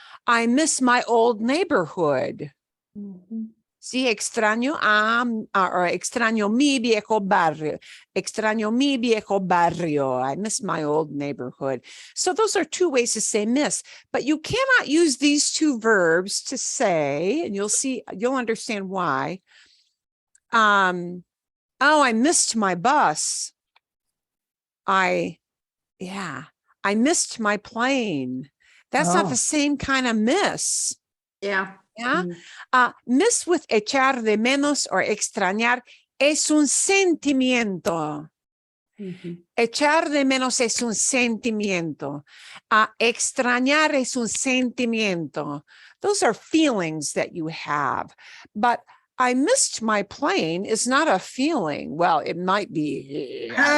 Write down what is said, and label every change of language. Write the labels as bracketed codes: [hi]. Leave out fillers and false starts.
[en] I miss my old neighborhood. [es] Sí, extraño or extraño mi viejo barrio. Extraño mi viejo barrio. [en] I miss my old neighborhood. So those are two ways to say miss, but you cannot use these two verbs to say, and you'll understand why. Oh, I missed my bus. I missed my plane. That's not the same kind of miss. Yeah. Yeah. Miss with [es] echar de menos or extrañar es un sentimiento. Echar de menos es un sentimiento. Extrañar es un sentimiento. [en] Those are feelings that you have. But I missed my plane is not a feeling. Well, it might be.